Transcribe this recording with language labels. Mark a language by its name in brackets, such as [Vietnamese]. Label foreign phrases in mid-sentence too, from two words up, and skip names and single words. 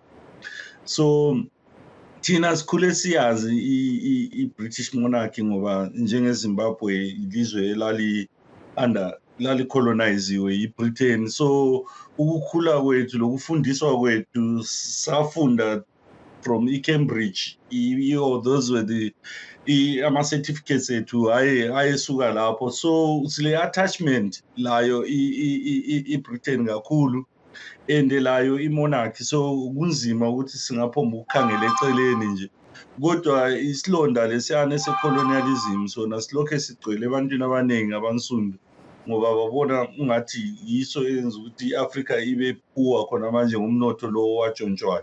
[North Ndebele] So thina sikhule siyazi i-British monarchy ngoba njengeZimbabwe ilizwe lalicoloniziwe yi-Britain. So ukukhula kwethu lokufundiswa kwethu safunda from i-Cambridge, [English] those were [North Ndebele] ama-certificates ethu ayesuka lapho. So sile attachment layo i-Britain kakhulu and layo i-monarchy. So kunzima ukuthi singaphomba ukukhangela eceleni nje, kodwa isilonda lesiyane se-colonialism sona silokhe sigcwele ebantwini abaningi abansundu ngoba babona ungathi yiso eyenza ukuthi i-Africa ibe poor khona manje ngomnotho lo watshontshwayo.